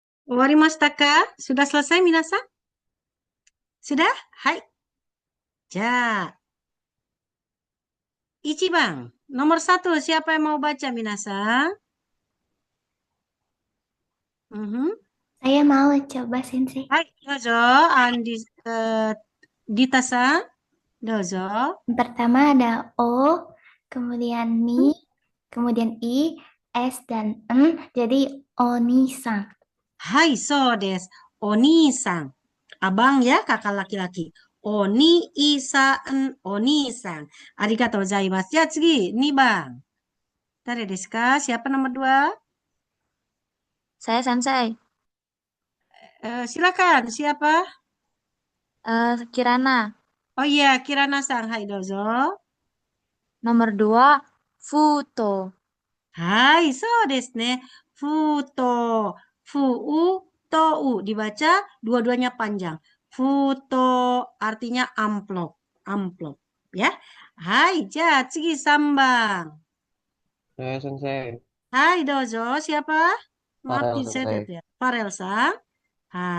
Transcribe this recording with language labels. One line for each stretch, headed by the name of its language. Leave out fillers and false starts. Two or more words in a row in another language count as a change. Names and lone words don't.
Japanese: 終わりましたか?
Indonesian: Sudah selesai, minasan? Sudah? Hai.
Japanese: じゃ。一番.
Indonesian: Nomor 1. Siapa yang mau baca, minasan? Mhm. Saya mau coba Sensei.
Japanese: はい、どうぞ. Andi, Dita-san. Dozo.
Indonesian: Yang pertama ada O, kemudian ni, kemudian I, S, dan N, jadi Oni-san.
Japanese: はい、そうです。お兄さん.
Indonesian: Abang ya, kakak laki-laki. Oni-san, Oni-san.
Japanese: ありがとうございます。Ya、次、2番. 誰ですか?
Indonesian: Siapa nomor 2? Saya Sensei. Silakan, siapa? Kirana. Oh iya,
Japanese: キラナさん。はい、どうぞ.
Indonesian: Nomor 2, Futo.
Japanese: はい、そうですね。封筒. ふう、とう.
Indonesian: Dibaca dua-duanya panjang. Futo artinya amplop. Amplop. Ya.
Japanese: はい、じゃ、次三番.
Indonesian: Saya Sensei.
Japanese: はい、どうぞ.
Indonesian: Siapa? Maaf, Farel saya Sensei. tidak. Farel-san. Hai.